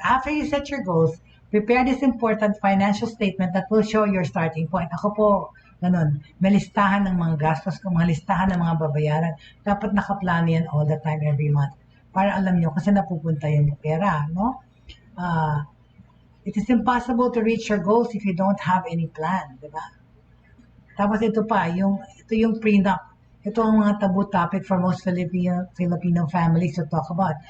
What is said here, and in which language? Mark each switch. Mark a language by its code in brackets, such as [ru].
[en] After you set your goals, prepare this important financial statement that will show your starting point. [tl] Ako po, ganun, may listahan ng mga gastos ko, mga listahan ng mga babayaran. Dapat nakaplano yan [en] all the time, every month. [tl] Para alam nyo, kasi napupunta yung pera, no? [en] It is impossible to reach your goals if you don't have any plan, di ba? [tl] Tapos ito yung prenup. Ito ang mga taboo topic for most Filipino families to talk about.